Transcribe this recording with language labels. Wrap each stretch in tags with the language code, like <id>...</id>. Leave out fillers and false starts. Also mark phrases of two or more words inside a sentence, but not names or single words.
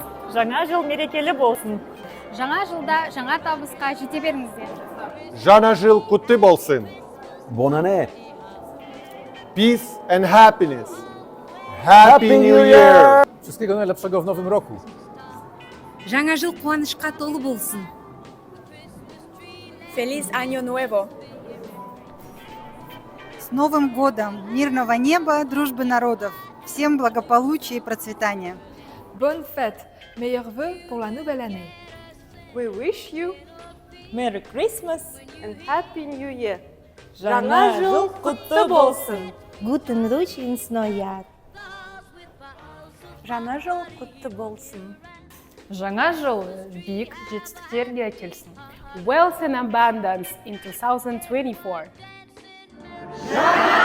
<kk>Жаңа жыл мерекелі болсын. Жаңа жылда жаңа табысқа жете беріңіздер. Жаңа жыл құтты болсын.</kk> <fr>Bonne année.</fr> <en>Peace and happiness. Happy New Year!</en> <pl>Wszystkiego najlepszego w nowym roku.</pl> <kk>Жаңа жыл қуанышқа толы болсын.</kk> <es>Feliz Año Nuevo!</es> <ru>С Новым годом! Мирного неба, дружбы народов! Всем благополучия и процветания!</ru> <fr>Bonne fête, meilleurs vœux pour la nouvelle année.</fr> <en>We wish you Merry Christmas and Happy New Year!</en> <kk>Жаңа жыл құтты болсын.</kk> <de>Guten Rutsch ins Neujahr.</de> <kk>Жаңа жыл құтты болсын! Жаңа жыл биік жетістіктерге әкелсін.</kk> <en>Wealth and abundance in 2024.</en>